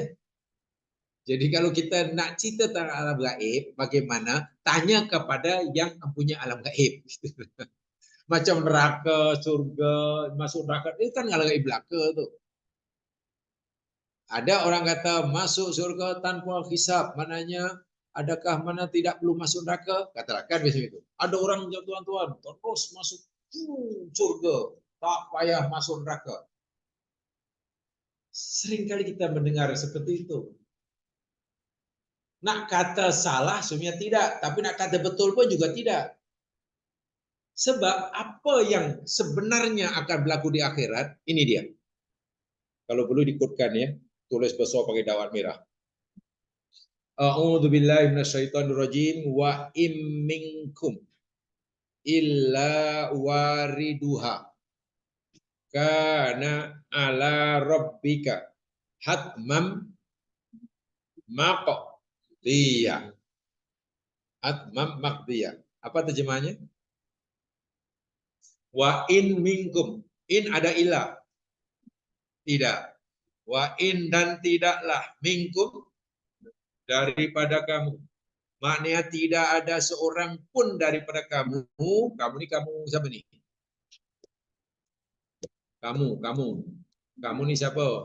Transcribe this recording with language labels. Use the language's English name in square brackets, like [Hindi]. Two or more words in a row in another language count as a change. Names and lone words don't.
[Malay] Jadi kalau kita nak cerita tentang alam gaib, bagaimana? Tanya kepada yang mempunyai alam gaib. Macam neraka, surga, masuk neraka itu kan ngalang belaka tuh. Ada orang kata masuk surga tanpa hisab, mananya adakah mana tidak perlu masuk neraka? Katakan biasa itu. Ada orang yang tuan-tuan terus masuk surga, tak payah masuk neraka. Sering kali kita mendengar seperti itu. Nak kata salah sebenarnya tidak, tapi nak kata betul pun juga tidak. Sebab apa yang sebenarnya akan berlaku di akhirat, ini dia. Kalau perlu dikutkan ya, tulis besar pakai dawat merah. [Arabic] أعوذ بالله من الشيطان الرجيم وإن منكم إلا واردها كان على ربك حتما مقضيا. حتما مقضيا. [Malay] Apa terjemahnya? [Arabic] وإن منكم. إن [Malay] ada ilah. Tidak. [Arabic] وإن [Malay] dan tidaklah minkum daripada kamu. Maknanya tidak ada seorang pun daripada kamu. Kamu siapa ni? Kamu ni siapa?